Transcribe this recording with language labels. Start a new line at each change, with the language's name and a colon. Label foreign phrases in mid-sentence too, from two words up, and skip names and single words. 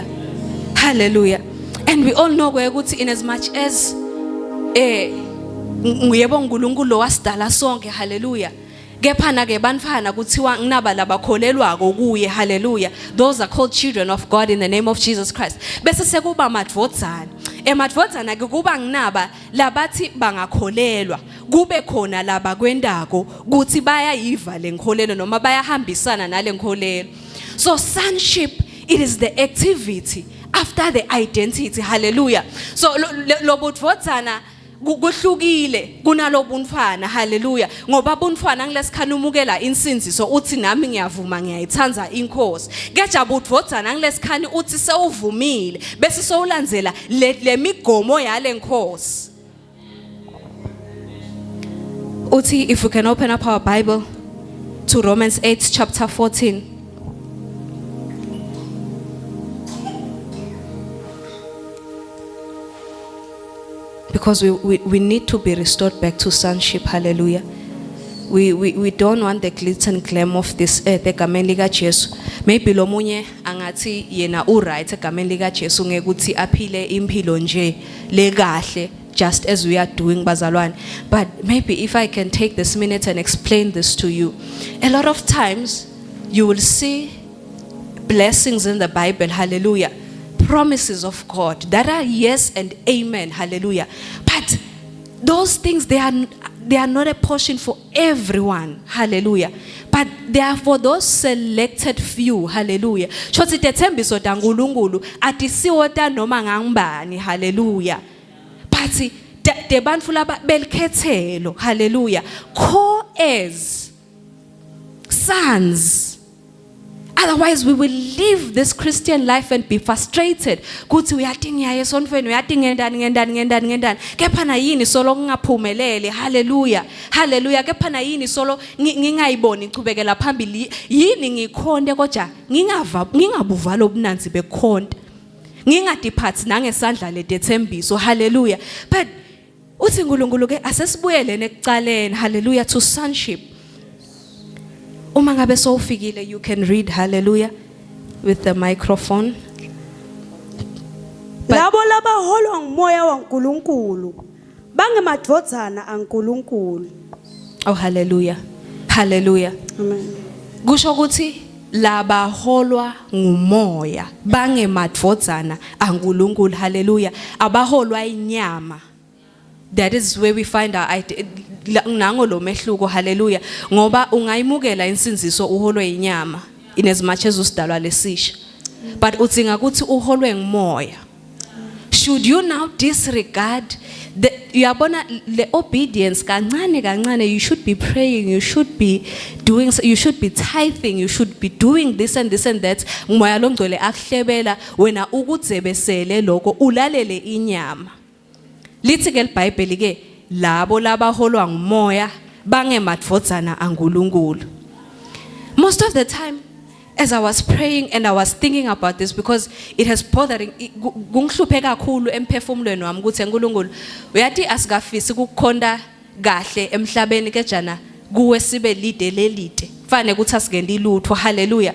English: Hallelujah. And we all know in as much as hallelujah. Hallelujah. Those are called children of God in the name of Jesus Christ.
Swati: Emadvodzana kuba nginaba labathi bangakholelwa kube khona laba kwendako kuthi bayayiva lenkholelo noma bayahambisana nale nkholelo.
English: So sonship, it is the activity after the identity.
Swati: Hallelujah. So lobudvodzana kuhlukile kunalobunfana. Hallelujah. Ngoba bunfana ngilesikhanumukela insinziso uthi nami ngiyavuma ngiyayithanza inkosi. Keja budvodzana ngilesikhani uthi sewuvumile bese sowulandzela lemigomo yale nkosi. Uthi,
English: if we can open up our Bible to Romans 8 chapter 14. Because we need to be restored back to sonship. Hallelujah. We don't want the glitz and glam of this earth.
Swati: Egameni lika Jesu. Maybe lo munye angathi yena right egameni lika Jesu ngekuthi aphile impilo nje lekahle
English: just as we are doing
Swati: bazalwane.
English: But maybe if I can take this minute and explain this to you. A lot of times you will see blessings in the Bible, hallelujah, promises of God that are yes and amen, hallelujah. But those things, they are not a portion for everyone, hallelujah. But they are for those selected few, hallelujah.
Swati: Chothi tethembiso taNkulunkulu atisiwo ta noma ngangibani, hallelujah. But de bantu laba belikhethelo,
English: hallelujah, co-heirs, sons. Otherwise, we will live this Christian life and be frustrated.
Swati: Kuthi uyathi esonfweni uyathi ngendani. Kepha na yini solo ngaphumelele. Hallelujah. Hallelujah. Kepha na yini solo ngingayiboni ichubekela phambili. Yini ngikhonde kodwa ngingabuva lobunanzi bekhonda. Ngingadiphathi nangesandla letethembiso. Hallelujah. But uthi uNkulunkulu ke asesibuyele ekucaleni.
English: Hallelujah, to sonship.
Swati: Uma ngabe sowufikile,
English: you can read, hallelujah, with the microphone.
Swati: Labo labaholwa ngumoya waNkulunkulu bangemadvodzana aNkulunkulu. Oh, hallelujah. Hallelujah. Amen. Kusho ukuthi labaholwa ngumoya bangemadvodzana aNkulunkulu. Hallelujah. Abaholwa inyama.
English: That is where we find our
Swati: nango lo mehluko,
English: hallelujah.
Swati: Ngoba ungayimukela insinziso uholwe inyama
English: in as much as
Swati: usidalwa lesisha. But utsinga ukuthi uholwe ngumoya.
English: Should you now disregard the
Swati: uyabona le
English: obedience kancane, you should be praying, you should be doing, you should be tithing, you should be doing this and this and that.
Swati: Umoya lo ngcwele akuhlebela wena ukudzebesele lokho ulalele inyama. Lithi ke iBhayibheli ke labo labaholwa ngumoya bangemadvodzana aNkulunkulu.
English: Most of the time as I was praying and I was thinking about this, because it has bothering
Swati: kungihluphe kakhulu emphefumulweni wami ukuthi uNkulunkulu uyathi asikafisi ukukhonda kahle emhlabeni kejana kuwe sibe lide lelide fane ukuthi asingendi lutho.
English: Hallelujah.